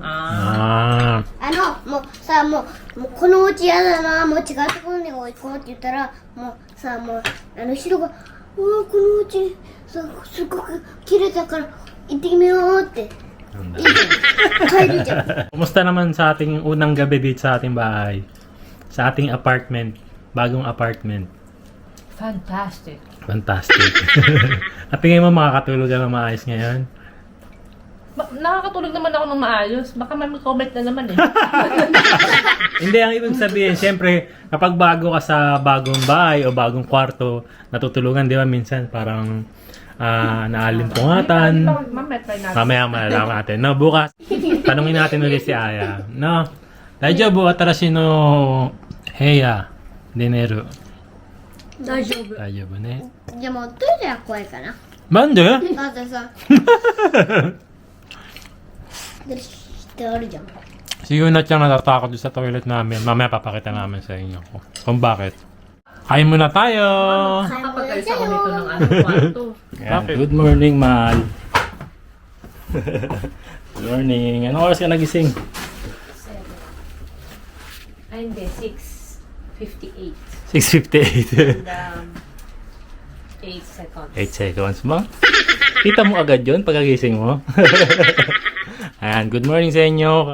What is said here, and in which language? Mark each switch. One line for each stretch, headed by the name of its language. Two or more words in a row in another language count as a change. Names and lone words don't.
Japanese: Ah. あもうさ、もうこのお家やだな、もう違うところに行こうって言ったら、もうさ、もう人が、このお家さ、すごく綺麗だから行ってみようって。いいじゃん。帰るじゃん。
Filipino: Kumusta naman sa ating unang gabi dito sa ating bahay? Sa ating apartment. Bagong apartment. Fantastic. Fantastic. At tingin mo makakatulog ka na maayos ngayon? Nakakatulog naman ako ng maayos. Baka may comment na naman eh. Hindi, ang ibig sabihin, syempre, kapag bago ka sa bagong bahay o bagong kwarto, natutulungan, di ba, minsan parang naalimpungatan. Mamaya try natin. Mamaya malalaman natin. No, bukas, tanungin natin ulit si Aya. No,
Japanese: 大丈夫、新しいの部屋、で寝る. 大丈夫。大丈夫ね。じゃあもうトイレは怖いかな。なんでだってさ、ってあるじゃん。
Filipino: Si Yuna Chang natatakot sa toilet namin. Mamaya papakita namin sa inyo kung bakit. Kain muna tayo! Kapag-ayos ako nito ng anong kwarto. Yan.
English: Good morning, Mal. Good morning.
Filipino: Anong oras ka nagising? Ay, hindi. 6:58. 6:58.
English: And 8 seconds.
Filipino: 8 seconds mo? Kita mo agad yun pagkagising mo? Ayan,
English: good morning
Filipino: sa inyo.